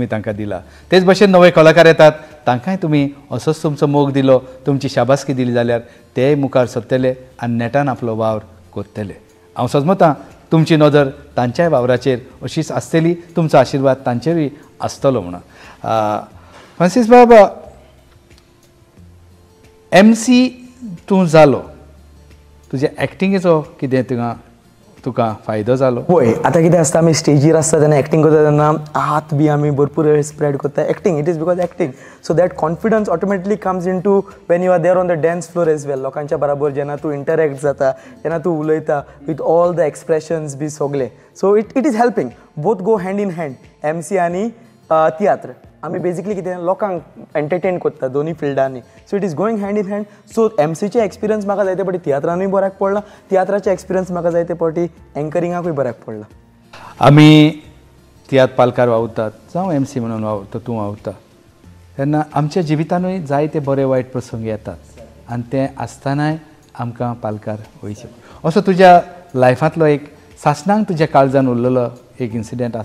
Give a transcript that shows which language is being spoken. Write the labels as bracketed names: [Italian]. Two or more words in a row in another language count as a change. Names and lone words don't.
[Konkani] तांकां दिला तेच भशेन नवे कलाकार येतात तांकांय तुमी असोच तुमचो मोग दिलो तुमची शाबासकी दिली जाल्यार तेय मुखार सरतले आनी नेटान आपलो वावर करतले हांव समजतां तुमची नदर तांच्याय वावराचेर अशीच आसतली तुमचो आशिर्वाद तांचेरूय आसतलो म्हणून फ्रांसीस बाबा MC तूं जालो तुजे एक्टिंगेचो कितें तुका फायदो जालो होय आतां कितें आसता आमी स्टेजीर आसता तेन्ना एक्टिंग करता तेन्ना हात बी आमी भरपूर वेळ स्प्रेड करता [English] acting it is because acting so that confidence automatically comes in to when you are there on the dance floor as well [Konkani] लोकांच्या बरोबर जेन्ना तूं इंटरॅक्ट जाता जेन्ना तूं उलयता [English] with all the expressions [Konkani] बी सगळे [English] so it is helping both go hand in hand [Konkani] MC आनी तियात्र आमी बेजिकली कितें लोकांक एंटरटेन करता दोनी फिल्डांनी [English] so it is going hand in hand so [Konkani] MCचे एक्सपिरियन्स म्हाका जायते फावटी तियात्रानूय बऱ्याक पडला तियात्राचे एक्सपिरियन्स म्हाका जायते फावटी एंकरिंगाकूय बऱ्याक पडला आमी तियात्र पालकार वावुरतात जावं MC म्हणून वावुरता तूं वावुरता तेन्ना आमच्या जिवितानूय जायते बरे वायट प्रसंग येतात आनी ते आसतनाय आमकां पालकार वयचे असो तुज्या लायफांतलो एक सासणांक तुज्या काळजान उरलेलो एक इन्सिडेंट आसा